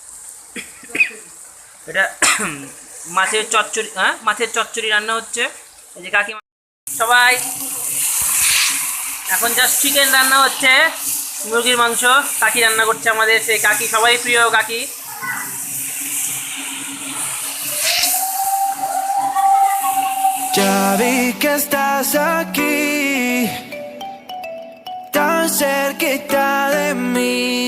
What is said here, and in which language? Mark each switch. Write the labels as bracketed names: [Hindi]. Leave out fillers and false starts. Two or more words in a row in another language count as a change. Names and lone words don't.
[Bangla] এটা মাছের চচ্চড়ি, হ্যাঁ মাছের চচ্চড়ি রান্না হচ্ছে। এই যে কাকিমা সবাই, এখন [English] just chicken [Bangla] রান্না হচ্ছে, মুরগির মাংস কাকি রান্না করছে, আমাদের সেই কাকি, সবাই প্রিয় কাকি। [Spanish] Ya vi que estás aquí, tan cerquita de mí.